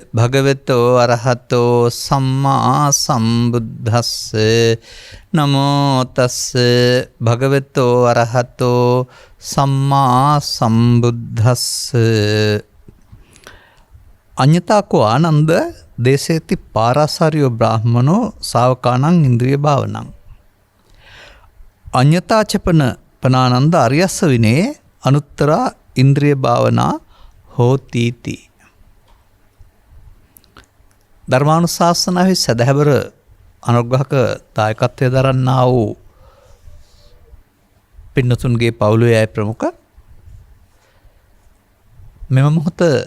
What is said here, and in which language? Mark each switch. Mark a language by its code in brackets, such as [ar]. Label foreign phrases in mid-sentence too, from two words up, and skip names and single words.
[pi] භගවතෝ අරහතෝ සම්මා සම්බුද්දස්සේ නමෝ තස්සේ භගවතෝ අරහතෝ සම්මා සම්බුද්දස්සේ අඤ්ඤතාකෝ ආනන්ද දේශේති පාරාසාරියෝ බ්‍රාහ්මනෝ ශාවකානං ඉන්ද්‍රිය භාවනං අඤ්ඤතාචපන පනානන්ද අරියස්ස විනේ අනුත්තරා ඉන්ද්‍රිය භාවනා හෝතිති. [si] ධර්මානුශාසනාවේ සදහැවර අනුග්‍රහක දායකත්වය දරන්නා වූ පින්නතුන්ගේ පවුලේ අය ප්‍රමුඛ මෙම මොහොත